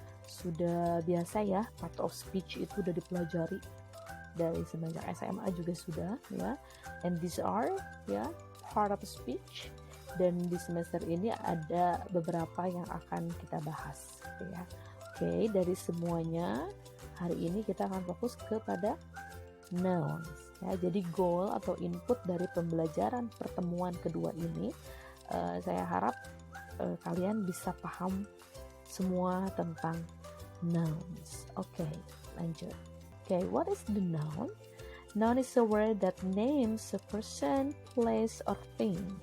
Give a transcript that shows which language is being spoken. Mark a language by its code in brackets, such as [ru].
[id] Sudah biasa ya, part of speech itu udah dipelajari dari semenjak SMA juga sudah ya. [en] And these are ya part of speech. [id] Dan di semester ini ada beberapa yang akan kita bahas gitu ya. Oke, dari semuanya hari ini kita akan fokus kepada nouns. Ya, jadi goal atau input dari pembelajaran pertemuan kedua ini, saya harap kalian bisa paham semua tentang nouns. Oke, lanjut. [en] Oke, what is the noun? Noun is a word that names a person, place, or thing.